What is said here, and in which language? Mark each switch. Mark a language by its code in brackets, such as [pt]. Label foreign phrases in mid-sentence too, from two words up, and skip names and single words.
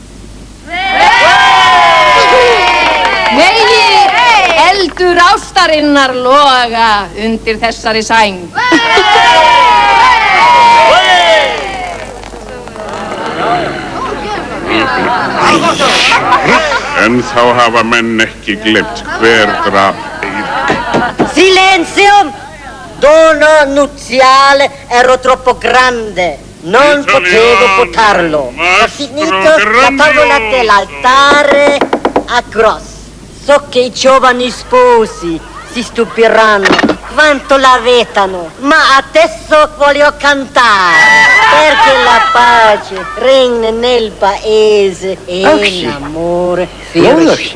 [is] Megi eldur ástarinnar loga undir þessari sæng. En þá hafa menn ekki gleymt hver drap Eirík. [it] Silenzio! Dono nuziale ero troppo grande. Non potevo portarlo. Ho finito la tavola dell'altare a cross. So che i giovani sposi si stupiranno quanto la vetano, ma adesso voglio cantare perché la pace regna nel paese e l'amore fiorisce.